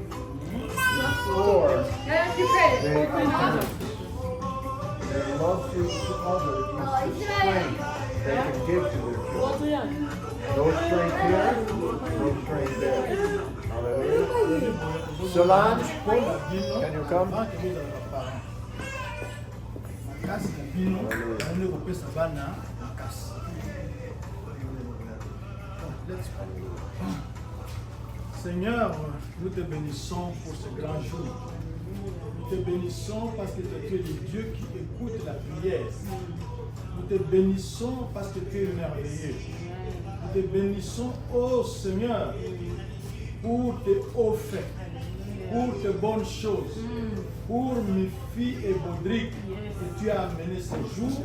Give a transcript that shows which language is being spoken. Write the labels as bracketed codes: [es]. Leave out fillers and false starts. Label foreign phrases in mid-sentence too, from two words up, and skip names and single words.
[en] Or they are parents. Their love to others is the strength they can give to their children. No strength here, no strength there. Hallelujah. Solange, can you come? [ln] makasi na bino naende kopesa bana makasi. [en] Let's pray. [fr] Seigneur, nous te bénissons pour ce grand jour. Nous te bénissons parce que tu es le Dieu qui écoute la prière. Nous te bénissons parce que tu es merveilleux. Nous te bénissons, ô Seigneur, pour tes hauts faits, pour tes bonnes choses, pour Mifi et Baudric que tu as amené ce jour.